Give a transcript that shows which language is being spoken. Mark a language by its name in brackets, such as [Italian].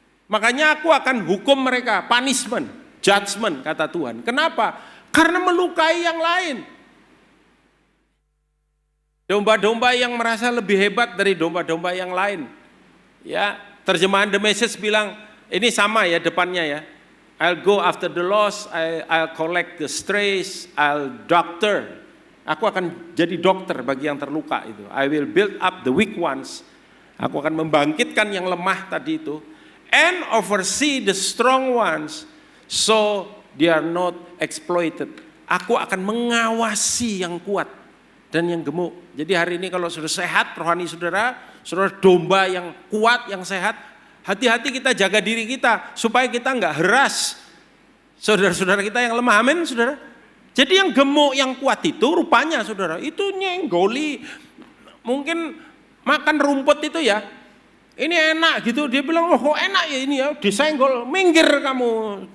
[Indonesian] Makanya aku akan hukum mereka, punishment, judgment kata Tuhan. Kenapa? Karena melukai yang lain. Domba-domba yang merasa lebih hebat dari domba-domba yang lain. Ya, terjemahan The Message bilang, ini sama ya depannya ya. [English] I'll go after the lost, I'll collect the strays, I'll doctor. [Indonesian] Aku akan jadi dokter bagi yang terluka itu. [English] I will build up the weak ones. [Indonesian] Aku akan membangkitkan yang lemah tadi itu. [English] And oversee the strong ones so they are not exploited. [Indonesian] Aku akan mengawasi yang kuat dan yang gemuk. Jadi hari ini kalau sudah sehat rohani saudara domba yang kuat, yang sehat, hati-hati kita jaga diri kita supaya kita enggak heras saudara-saudara kita yang lemah. Amin, saudara. Jadi yang gemuk, yang kuat itu rupanya saudara, itu nyenggoli, mungkin makan rumput itu ya, ini enak gitu, dia bilang, oh enak ya ini ya, disenggol, minggir kamu.